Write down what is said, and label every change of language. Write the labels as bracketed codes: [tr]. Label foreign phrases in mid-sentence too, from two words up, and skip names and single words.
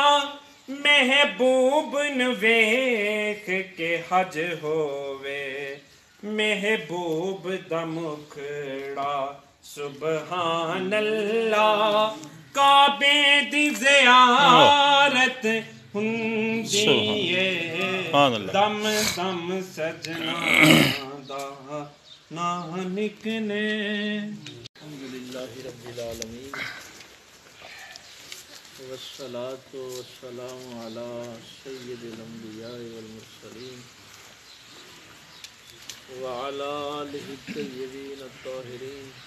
[pa] محبوب نو ویکھ کے حج ہووے محبوب دا مکھڑا [ar] سبحان اللہ [pa] کعبے دی زیارت ہندیے دم دم سجنا دا نہ نکلے [ar] الحمدللہ رب العالمین والصلاة والسلام علی سید الانبیاء والمرسلین وعلى آلہ الطیبین الطاہرین